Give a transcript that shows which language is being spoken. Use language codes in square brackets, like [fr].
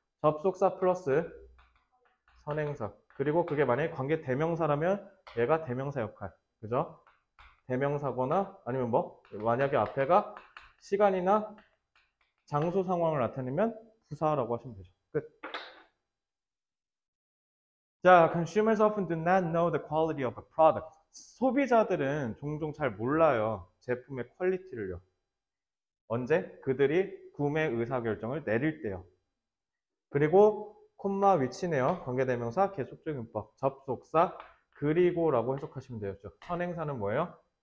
[ko] 접속사 플러스 선행사. 그리고 그게 만약에 관계 대명사라면 얘가 대명사 역할. 그죠? 대명사거나 아니면 만약에 앞에가 시간이나 장소 상황을 나타내면 부사라고 하시면 되죠. 끝. [en] 자, consumers often do not know the quality of a product. [ko] 소비자들은 종종 잘 몰라요. 제품의 퀄리티를요. 언제? 그들이 구매 의사결정을 내릴 때요. 그리고 콤마 위치네요. 관계대명사, 계속적 용법, 접속사, 그리고라고 해석하시면 되겠죠. 선행사는 뭐예요?